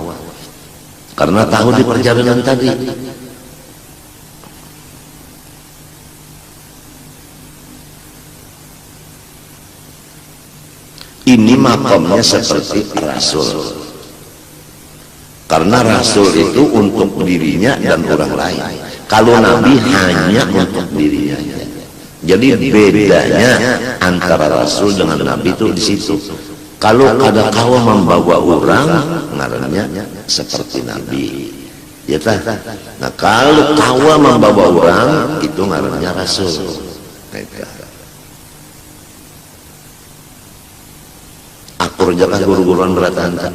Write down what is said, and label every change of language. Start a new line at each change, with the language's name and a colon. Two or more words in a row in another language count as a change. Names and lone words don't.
Indonesian: Karena tahu di perjalanan tadi. Ini makamnya seperti Rasul. Karena Rasul itu untuk dirinya dan orang lain. Kalau Nabi hanya untuk dirinya. Jadi bedanya antara Rasul dengan Nabi itu di situ.
Banjar: Kalau kada kawa membawa orang, ngarannya seperti Nabi. Ya tah. Nah kalau kawa membawa orang itu ngarannya rasul.
Indonesian: Nah, itu.
Banjar: Akur jakah guru-guruan beratan.